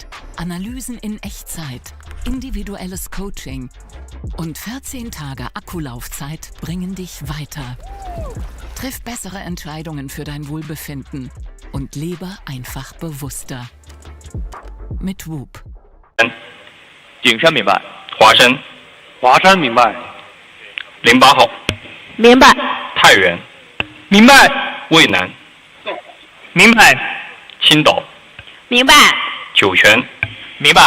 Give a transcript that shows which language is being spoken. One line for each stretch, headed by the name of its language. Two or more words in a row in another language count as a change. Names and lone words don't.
German: Analysen in Echtzeit, individuelles Coaching und 14 Tage Akkulaufzeit bringen dich weiter. Triff bessere Entscheidungen für dein Wohlbefinden und lebe einfach bewusster. Mit WOOP.
Chinese: 景山明白。华山，华山明白。 08号，明白。太原，明白。渭南，明白。青岛，明白。酒泉，明白。